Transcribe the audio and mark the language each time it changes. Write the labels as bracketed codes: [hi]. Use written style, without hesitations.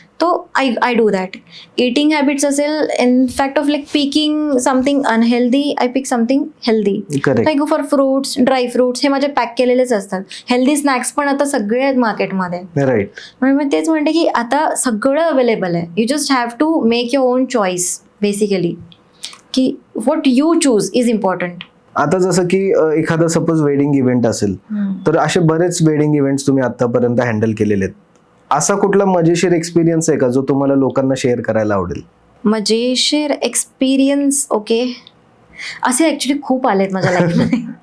[en] तो I do that. Eating habits असेल, in fact of like picking something unhealthy, I pick something healthy. I go for fruits, dry fruits, [mr] हे माझे pack केलेलेच असतात. Healthy snacks पण आता सगळे आहेत मार्केटमध्ये. [en] Right. [mr] म्हणून मी तेच म्हणते की आता सगळं अवेलेबल आहे. [en] You just have to make your own choice basically, की what you choose is important. [mr] आता जसं की एखादा सपोज वेडिंग इव्हेंट असेल, तर असे बरेच वेडिंग इव्हेंट्स तुम्ही आतापर्यंत हँडल केलेले आहेत. असा कुठला मजेशीर एक्सपिरियन्स आहे का जो तुम्हाला लोकांना शेअर करायला आवडेल? मजेशीर एक्सपिरियन्स, ओके, असे ॲक्च्युली खूप आलेत माझ्या लाईफमध्ये.